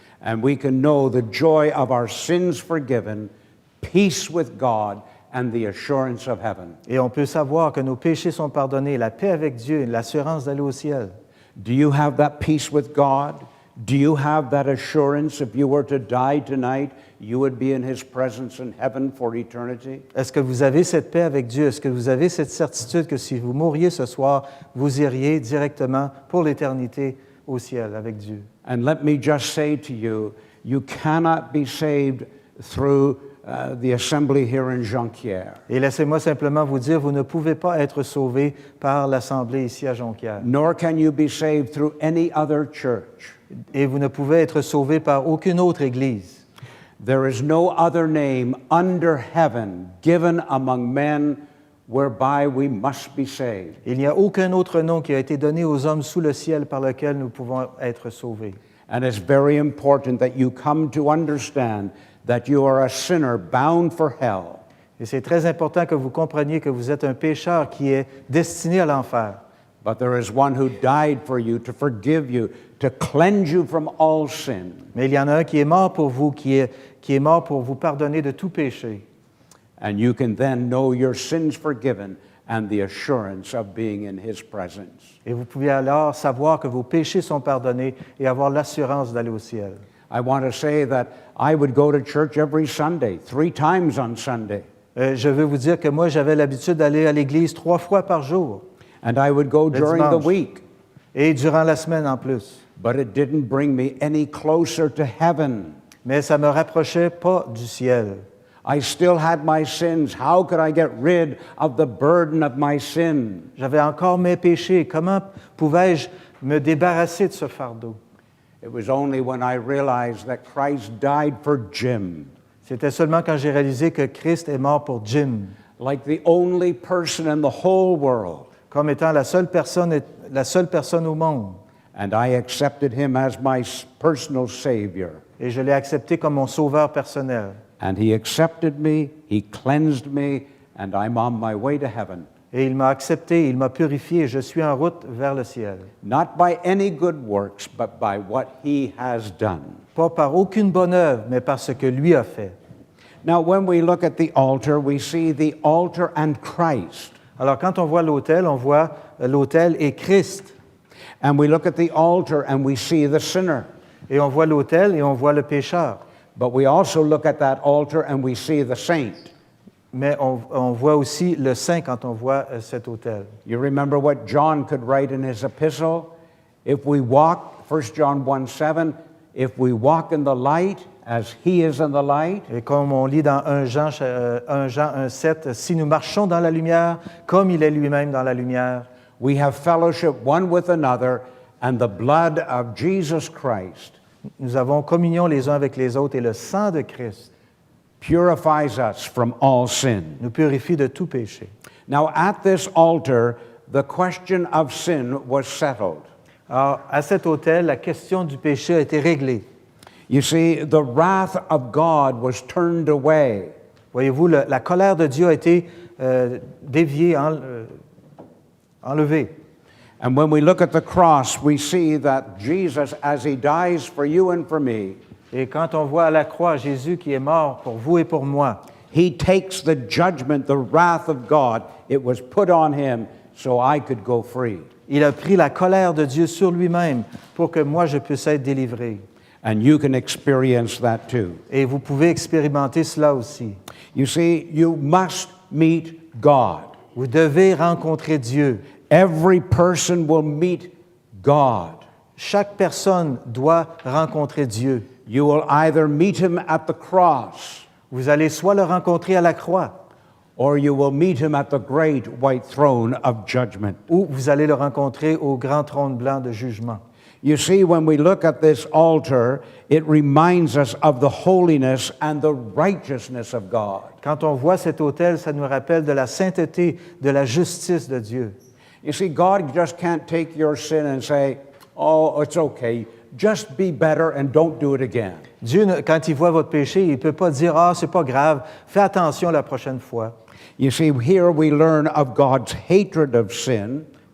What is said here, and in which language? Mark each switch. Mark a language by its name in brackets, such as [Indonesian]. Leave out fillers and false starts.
[English] And we can know the joy of our sins forgiven, peace with God, and the assurance of heaven. [French] Et on peut savoir que nos péchés sont pardonnés, la paix avec Dieu et l'assurance d'aller au ciel. [English] Do you have that peace with God? Do you have that assurance if you were to die tonight, you would be in His presence in heaven for eternity? [French] Est-ce que vous avez cette paix avec Dieu? Est-ce que vous avez cette certitude que si vous mouriez ce soir, vous iriez directement pour l'éternité au ciel avec Dieu? [English] And let me just say to you, you cannot be saved through the assembly here in Jonquière. [French] Et laissez-moi simplement vous dire, vous ne pouvez pas être sauvé par l'Assemblée ici à Jonquière. [English] Nor can you be saved through any other church. [French] Et vous ne pouvez être sauvé par aucune autre Église. [English] There is no other name under heaven given among men whereby we must be saved. [French] Il n'y a aucun autre nom qui a été donné aux hommes sous le ciel par lequel nous pouvons être sauvés. [English] And it's very important that you come to understand that you are a sinner bound for hell. [French] Et c'est très important que vous compreniez que vous êtes un pécheur qui est destiné à l'enfer. [English] But there is one who died for you to forgive you, to cleanse you from all sin. [French] Mais il y en a un qui est mort pour vous, qui est mort pour vous pardonner de tout péché. [English] And you can then know your sins forgiven and the assurance of being in His presence. [French] Et vous pouvez alors savoir que vos péchés sont pardonnés et avoir l'assurance d'aller au ciel. [English] I want to say that I would go to church every Sunday, 3 times on Sunday. [French] Je veux vous dire que moi, j'avais l'habitude d'aller à l'église 3 fois par jour. [English] And I would go [French] Le [English] during the [French] dimanche. [English] week. [French] Et durant la semaine en plus. [English] But it didn't bring me any closer to heaven. [French] Mais ça ne me rapprochait pas du ciel. [English] I still had my sins. How could I get rid of the burden of my sin? [French] J'avais encore mes péchés. Comment pouvais-je me débarrasser de ce fardeau? [English] It was only when I realized that Christ died for Jim, [French] C'était seulement quand j'ai réalisé que Christ est mort pour Jim, [English] like the only person in the whole world, [French] comme étant la seule personne au monde. [English] and I accepted him as my personal Savior. [French] Et je l'ai accepté comme mon sauveur personnel. [English] And he accepted me, he cleansed me, and I'm on my way to heaven. [French] Et il m'a accepté, il m'a purifié, et je suis en route vers le ciel. [English] Not by any good works, but by what he has done. [French] Pas par aucune bonne œuvre, mais par ce que lui a fait. [English] Now, when we look at the altar, we see the altar and Christ. [French] Alors, quand on voit l'autel, on voit l'autel et Christ. [English] And we look at the altar and we see the sinner. [French] Et on voit l'autel et on voit le pécheur. [English] But we also look at that altar and we see the saint. [French] Mais on voit aussi le saint quand on voit cet autel. [English] You remember what John could write in his epistle? If we walk, 1 John 1:7, if we walk in the light as he is in the light, [French] Et comme on lit dans 1 Jean 1:7, si nous marchons dans la lumière, comme il est lui-même dans la lumière, [English] we have fellowship one with another, and the blood of Jesus Christ [French] nous avons communion les uns avec les autres et le sang de Christ [English] purifies us from all sin. [French] nous purifie de tout péché. [English] Now, at this altar, the question of sin was settled. [French] Alors, à cet autel, la question du péché a été réglée. [English] You see, the wrath of God was turned away. [French] Voyez-vous, la colère de Dieu a été déviée, enlevée. [English] And when we look at the cross, we see that Jesus, as he dies for you and for me, [French] Et quand on voit à la croix Jésus qui est mort pour vous et pour moi, [English] he takes the judgment, the wrath of God. It was put on him so I could go free. [French] il a pris la colère de Dieu sur lui-même pour que moi je puisse être délivré. [English] And you can experience that too. [French] Et vous pouvez expérimenter cela aussi. [English] You see, you must meet God. [French] Vous devez rencontrer Dieu. [English] Every person will meet God. [French] Chaque personne doit rencontrer Dieu. [English] You will either meet him at the cross, [French] Vous allez soit le rencontrer à la croix, [English] or you will meet him at the great white throne of judgment. [French] ou vous allez le rencontrer au grand trône blanc de jugement. [English] You see, when we look at this altar, it reminds us of the holiness and the righteousness of God. [French] Quand on voit cet autel, ça nous rappelle de la sainteté, de la justice de Dieu. [English] You see, God just can't take your sin and say, oh, it's okay, just be better and don't do it again. [French] Dieu, quand il voit votre péché, il ne peut pas dire « Ah, c'est pas grave, fais attention la prochaine fois. [English] You see, here we learn of God's hatred of sin. »